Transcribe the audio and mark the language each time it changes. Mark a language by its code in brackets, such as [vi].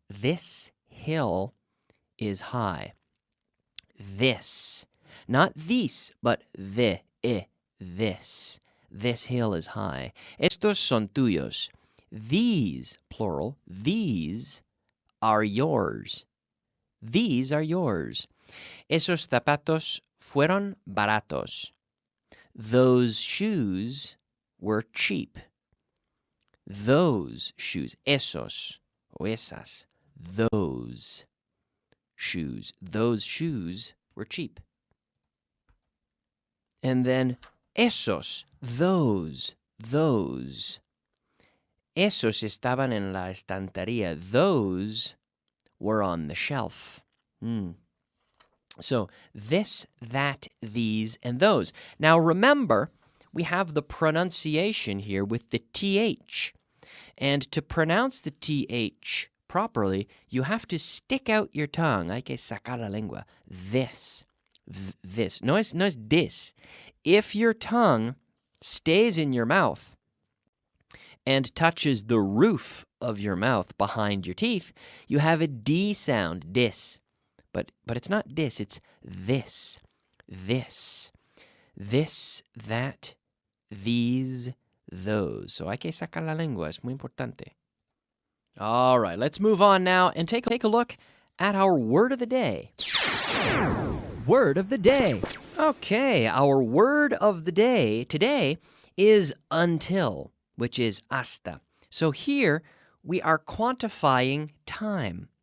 [en] This hill is high. This. Not these, but this. This hill is high. [es] Estos son tuyos. [en] These, plural, these are yours. These are yours. [es] Esos zapatos fueron baratos. [en] Those shoes were cheap. Those shoes, [es] esos, o esas, [en] those shoes were cheap. And then esos, those. [es] Esos estaban en la estantería. [en] Those were on the shelf. So this, that, these, and those. Now remember, we have the pronunciation here with the TH. And to pronounce the TH properly, you have to stick out your tongue. [es] Hay que sacar la lengua. [en] This. [es] No es [en] this. If your tongue stays in your mouth and touches the roof of your mouth behind your teeth, you have a D sound, dis. But it's not dis, it's this. This. This, that, these, those. [es] So hay que sacar la lengua, es muy importante. [en] All right, let's move on now and take a look at our word of the day. Word of the day. Okay, our word of the day today is until, which is hasta. So here we are quantifying time.